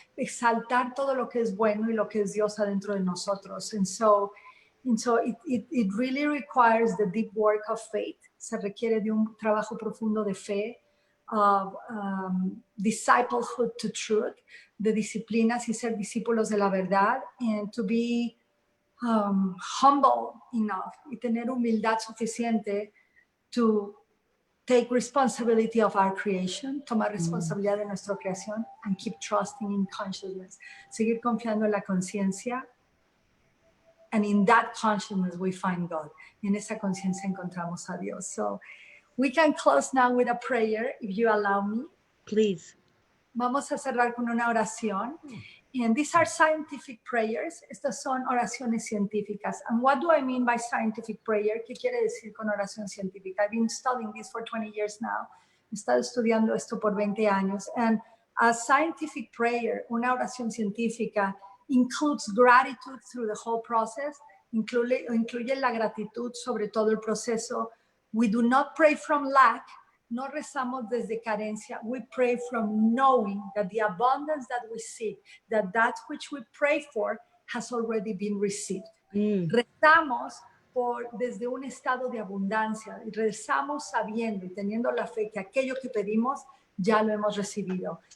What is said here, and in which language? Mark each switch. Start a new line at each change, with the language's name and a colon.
Spanish: Exaltar todo lo que es bueno y lo que es Dios adentro de nosotros.
English: And so it really requires the deep work of faith.
Spanish: Se requiere de un trabajo profundo de fe,
English: of disciplehood to truth,
Spanish: de disciplinas y ser discípulos de la verdad,
English: and to be humble enough
Spanish: y tener humildad suficiente
English: to take responsibility of our creation,
Spanish: tomar responsabilidad de nuestra creación,
English: and keep trusting in consciousness.
Spanish: Seguir confiando en la conciencia.
English: And in that consciousness, we find God.
Spanish: En esa conciencia encontramos a Dios.
English: So we can close now with a prayer, if you allow me. Please.
Spanish: Vamos a cerrar con una oración.
English: And these are scientific prayers.
Spanish: Estas son oraciones científicas.
English: And what do I mean by scientific prayer?
Spanish: ¿Qué quiere decir con oración científica?
English: I've been studying this for 20 years now.
Spanish: He estado estudiando esto por 20 años.
English: And a scientific prayer,
Spanish: una oración científica,
English: includes gratitude through the whole process,
Spanish: incluye la gratitud sobre todo el proceso.
English: We do not pray from lack,
Spanish: no rezamos desde carencia.
English: We pray from knowing that the abundance that we seek, that which we pray for has already been received.
Spanish: Rezamos desde un estado de abundancia, rezamos sabiendo y teniendo la fe que aquello que pedimos ya lo hemos recibido.